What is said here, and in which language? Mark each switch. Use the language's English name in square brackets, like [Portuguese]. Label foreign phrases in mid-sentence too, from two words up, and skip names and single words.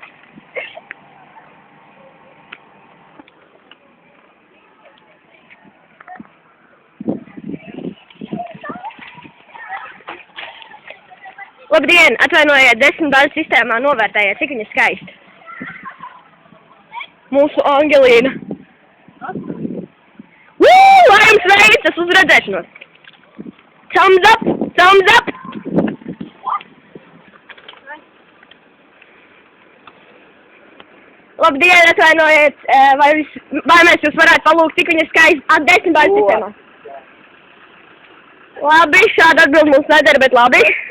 [Latvian] Labdien, atvainojiet, 10 baļu sistēmā novērtējiet, cik viņa skaisti. Mūsu Angelīna. Lai jums veicas, uz redzēšanos. [English] Thumbs up, thumbs up. [Latvian] Labdien, atvainojiet, vai mēs jūs varētu palūgt, cik viņa skaisti 10 baļu sistēmā. Labi, šāda atbild mums nedara, bet labi.